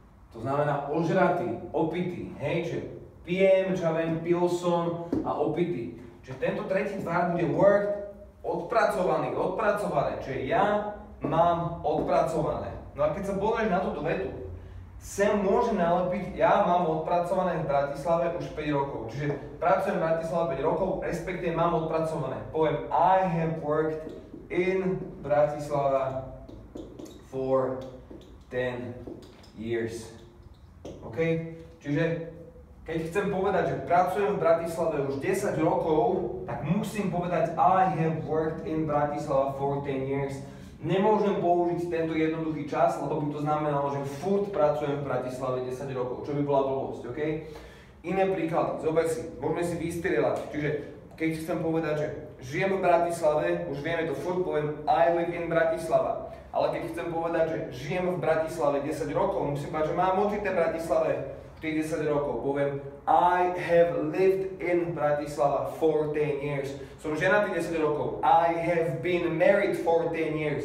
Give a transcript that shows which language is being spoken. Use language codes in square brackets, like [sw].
[sk] To znamená ožratý, opitý, hej, že pijem, čo ja viem, pil som a opitý. Čiže tento tretí tvar bude worked, odpracované, čiže ja mám odpracované. No a keď sa pozrieš na túto vetu, sem môže nalepiť, ja mám odpracované v Bratislave už 5 rokov. Čiže pracujem v Bratislave 5 rokov, respektíve mám odpracované. Poviem [en] I have worked in Bratislava for 10 years. OK? [sk] Čiže keď chcem povedať, že pracujem v Bratislave už 10 rokov, tak musím povedať [en] I have worked in Bratislava for 10 years. [sk] Nemôžem použiť tento jednoduchý čas, lebo by to znamenalo, že furt pracujem v Bratislave 10 rokov, čo by bola blbosť, OK? Iné príklady, zober si, môžeme si vystrieľať. Čiže keď chcem povedať, že žijem v Bratislave, už vieme to furt, poviem [en] I live in Bratislava. [sk] Ale keď chcem povedať, že žijem v Bratislave 10 rokov, musím povedať, že mám odžité v Bratislave tých 10 rokov. [en] Poviem I have lived in Bratislava for 10 years. [sk] Som ženatý 10 rokov. [en] I have been married for 10 years.